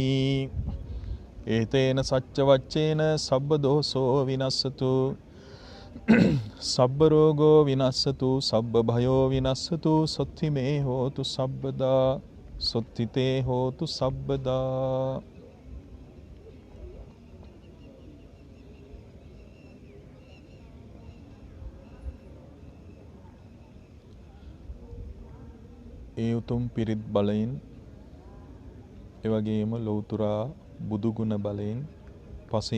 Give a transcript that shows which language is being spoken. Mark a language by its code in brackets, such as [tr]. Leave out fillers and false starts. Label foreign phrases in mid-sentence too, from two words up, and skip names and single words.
[pi] ඒතේන සච්ච වච්චේන සබ්බ දෝසෝ විනස්සතු. සබ්බ රෝගෝ විනස්සතු සබ්බ භයෝ විනස්සතු සොත්ති මේ හෝතු සබ්බදා සොත්තිතේ හෝතු සබ්බදා. [si] ඒ උතුම් පිරිත් බලයෙන් එවැගේම ලෞතුරා බුදුගුණ බලයෙන් පසේ